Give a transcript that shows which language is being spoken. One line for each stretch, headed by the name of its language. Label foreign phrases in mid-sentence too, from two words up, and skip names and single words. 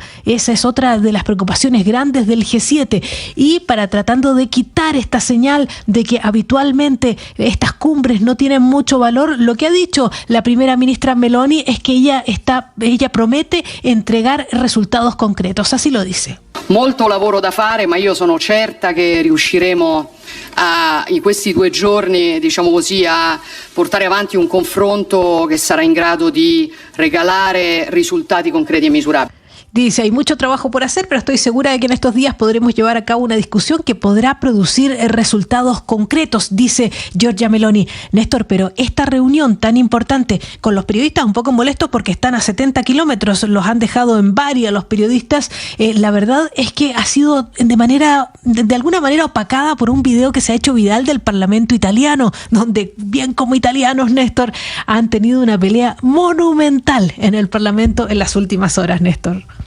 Spanish: Esa es otra de las preocupaciones grandes del G7, y para tratando de quitar esta señal de que habitualmente estas cumbres no tienen mucho valor, lo que ha dicho la primera ministra Meloni es que ella promete entregar resultados concretos, así lo dice.
Italian: Molto lavoro da fare, ma io sono certa che riusciremo in questi 2 giorni, diciamo così, a portare avanti un confronto che sarà in grado di regalare risultati concreti e misurabili.
Spanish: Dice, hay mucho trabajo por hacer, pero estoy segura de que en estos días podremos llevar a cabo una discusión que podrá producir resultados concretos, dice Giorgia Meloni. Néstor, pero esta reunión tan importante con los periodistas un poco molestos porque están a 70 kilómetros, los han dejado en varia los periodistas, la verdad es que ha sido de alguna manera opacada por un video que se ha hecho viral del Parlamento italiano, donde bien como italianos, Néstor, han tenido una pelea monumental en el Parlamento en las últimas horas, Néstor.